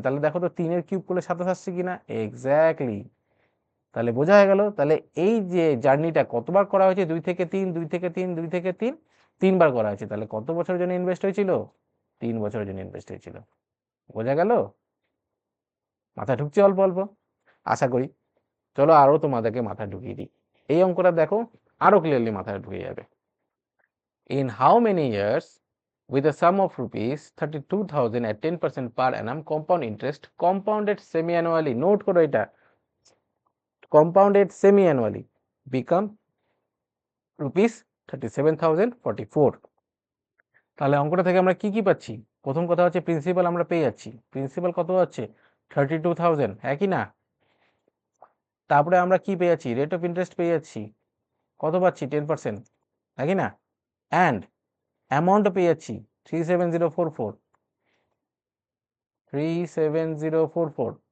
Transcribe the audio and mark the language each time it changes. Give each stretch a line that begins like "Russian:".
Bangla: তাহলে দেখো তো 3 এর কিউব করলে 27 আসছে কিনা, এক্স্যাক্টলি। তাহলে বোঝা হয়ে গেল, তাহলে এই যে জার্নিটা কতবার করা হয়েছে, 2 থেকে 3, 2 থেকে 3, 2 থেকে 3, 3বার করা হয়েছে। তাহলে কত বছরের জন্য ইনভেস্ট হয়েছিল, 3 বছরের জন্য ইনভেস্ট হয়েছিল। বোঝা গেল? মাথা ঢুকছে অল্প অল্প আশা করি। চলো আরো তোমাদেরকে মাথায় ঢুকিয়ে দিই। এই অঙ্কটা দেখো, আরো ক্লিয়ারলি মাথায় ঢুকে যাবে।
English: In how many years with a sum of rupees 32,000 at 10% per annum compound interest compounded semi-annually, note
Bangla: করো এটা,
English: compounded semi-annually become rupees 37,044।
Bangla: তাহলে অঙ্কটা থেকে আমরা কি কি পাচ্ছি, প্রথম কথা হচ্ছে প্রিন্সিপাল আমরা পেয়ে যাচ্ছি, প্রিন্সিপাল কত হচ্ছে 32,000, হ্যাঁ কি না? তারপরে আমরা কি পেয়ে যাচ্ছি, রেট অফ ইন্টারেস্ট পেয়ে যাচ্ছি, কত পাচ্ছি 10%, হ্যাঁ কি না? অ্যান্ড অ্যামাউন্ট পেয়ে যাচ্ছি 37044, 37044।